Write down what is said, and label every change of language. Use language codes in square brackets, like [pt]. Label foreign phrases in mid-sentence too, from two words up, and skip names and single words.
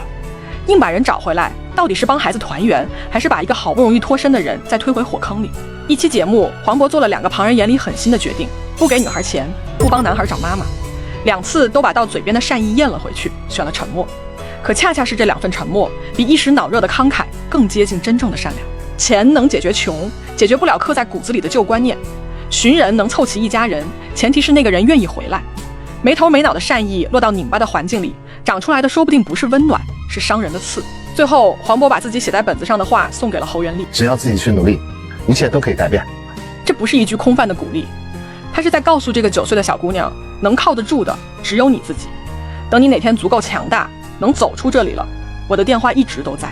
[zh] 硬把人找回來，到底是幫孩子團圓，還是把一個好不容易脫身的人再推回火坑裡？一期節目，黃渤做了2個旁人眼裡狠心的決定，不給女孩錢，不幫男孩找媽媽，2次都把到嘴邊的善意咽了回去，選了沉默。可恰恰是這2份沉默，比一時腦熱的慷慨更接近真正的善良。錢能解決窮，解決不了刻在骨子裡的舊觀念。尋人能湊齊一家人，前提是那個人願意回來。沒頭沒腦的善意落到擰巴的環境裡，長出來的說不定不是溫暖，是傷人的刺。最後，黃渤把自己寫在本子上的話送給了侯元麗： 只要自己去努力，一切都可以改变。這不是一句空泛的鼓勵，他是在告訴這個9歲的小姑娘，能靠得住的只有你自己。等你哪天足夠強大，能走出這裡了，我的電話一直都在。